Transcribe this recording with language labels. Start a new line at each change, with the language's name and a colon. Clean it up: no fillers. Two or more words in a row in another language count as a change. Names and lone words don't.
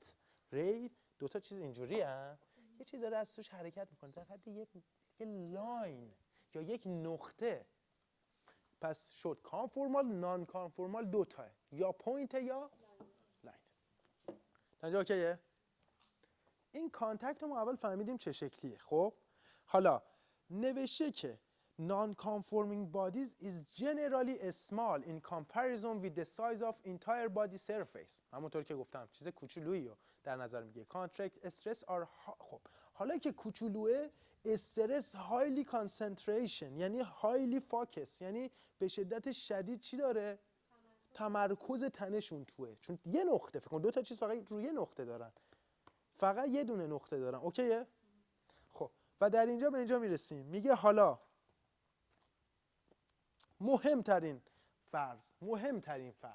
Persian: ریل دوتا چیز اینجوری هم یه چیز داره از توش حرکت میکنه در حد یه لاین یا یک نقطه. پس شد
English: conformal, non conformal
Persian: دوتاه، یا پوینت یا لاین. اینجا اوکیه؟ این کانتکت رو ما اول فهمیدیم چه شکلیه. خب حالا نوشته که
English: non-conforming bodies is generally small in comparison with the size of entire body surface.
Persian: همونطور که گفتم چیز کوچولویی رو در نظر میگه.
English: Contract stress are
Persian: خب حالا که کوچولوه، استرس
English: highly concentration یعنی highly focus،
Persian: یعنی به شدت شدید چی داره؟ تمرکز تنشون توه. چون یه نقطه، فکر کن دو تا چیز فقط روی یه نقطه دارن، فقط یه دونه نقطه دارن. اوکیه؟ خب و در اینجا به اینجا میرسیم، میگه حالا مهمترین فرض.